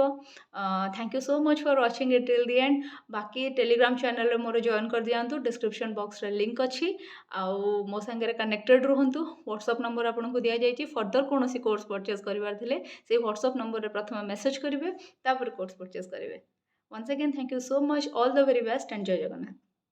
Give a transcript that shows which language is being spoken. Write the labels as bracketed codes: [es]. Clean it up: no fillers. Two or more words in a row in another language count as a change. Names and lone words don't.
[en] thank you so much for watching it till the end. [or] ବାକି ଟେଲିଗ୍ରାମ ଚ୍ୟାନେଲରେ ମୋର ଜଏନ୍ କରିଦିଅନ୍ତୁ, [en] description box-re [or] ଲିଙ୍କ୍ ଅଛି। ଆଉ ମୋ ସାଙ୍ଗରେ କନେକ୍ଟେଡ଼ ରୁହନ୍ତୁ। ହ୍ୱାଟ୍ସଆପ୍ ନମ୍ବର ଆପଣଙ୍କୁ ଦିଆଯାଇଛି। ଫର୍ଦର କୌଣସି [en] course purchase [or] କରିବାର ଥିଲେ ସେଇ ହ୍ୱାଟ୍ସଆପ୍ ନମ୍ବରରେ ପ୍ରଥମେ ମେସେଜ୍ କରିବେ, ତାପରେ [en] course purchase [or] କରିବେ। [en] Once again, thank you so much. All the very best and [or] ଜୟ ଜଗନ୍ନାଥ.